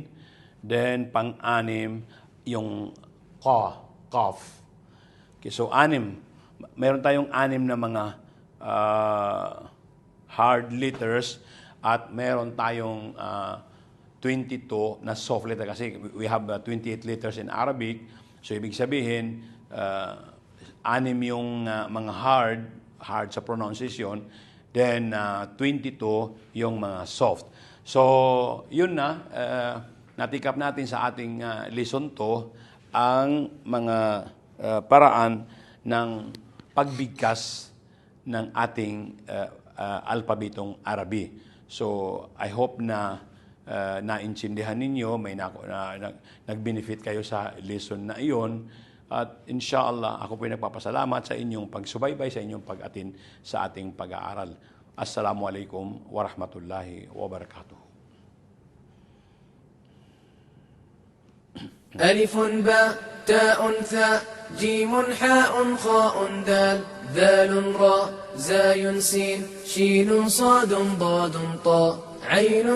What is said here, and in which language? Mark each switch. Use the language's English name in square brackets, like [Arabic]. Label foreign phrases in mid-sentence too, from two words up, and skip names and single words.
[Filipino] Then, pang-6, yung qaf. Okay, so 6. Meron tayong 6 na mga [English] hard letters [Filipino] at meron tayong 22 na [English] soft letter [Filipino] kasi [English] we have 28 letters in Arabic. [Filipino] So, ibig sabihin, 6 yung mga hard sa pronunciation, then 22 yung mga soft. So, yun na, natikap natin sa ating lesson 2 ang mga paraan ng pagbigkas ng ating alpabetong Arabi. [English] So, I hope [Filipino] na naintindihan ninyo, may nag-benefit kayo sa lesson na iyon. At inshallah, ako po ay nagpapasalamat sa inyong pagsubaybay, sa inyong pag-atin sa ating pag-aaral. [Arabic] السلام عليكم ورحمة الله وبركاته. ألف باء تاء ثاء جيم حاء خاء دال ذال راء زاي سين شين صاد ضاد طاء عين